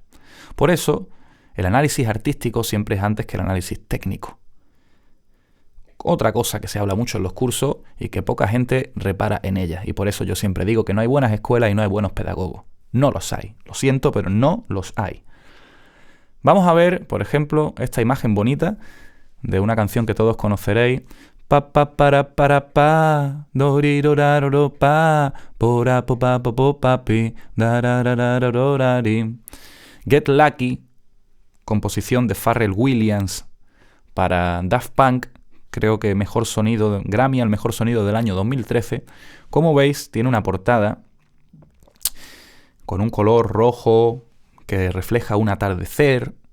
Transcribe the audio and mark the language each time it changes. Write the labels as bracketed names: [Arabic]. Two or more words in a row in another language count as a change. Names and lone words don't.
[Spanish] Por eso, el análisis artístico siempre es antes que el análisis técnico. otra cosa que se habla mucho en los cursos y que poca gente repara en ella. Y por eso yo siempre digo que no hay buenas escuelas y no hay buenos pedagogos. No los hay. Lo siento, pero no los hay. Vamos a ver, por ejemplo, esta imagen bonita de una canción que todos conoceréis. Pa pa para pa doriroraro pa pora po pa po po papi dararararorari. Get Lucky, composición de Pharrell Williams para Daft Punk, creo que mejor sonido, Grammy al mejor sonido del año 2013. Como veis, tiene una portada con un color rojo que refleja un atardecer.